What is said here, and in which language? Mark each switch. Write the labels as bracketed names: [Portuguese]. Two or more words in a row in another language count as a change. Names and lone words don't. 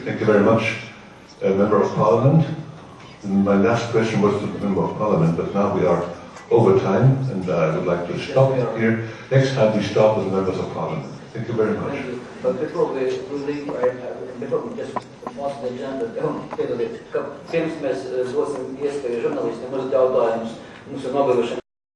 [English] Thank you very much, Member of Parliament. And my last question was to the Member of Parliament, but now we are over time, and I would like to stop here. Next time we start with the Members of Parliament. Thank you very much. Thank you. But before we leave, before we just pass the agenda, [Latvian] pirms mēs dosim iespēju žurnālistiem uzdot jautājumus, mums ir nobeguši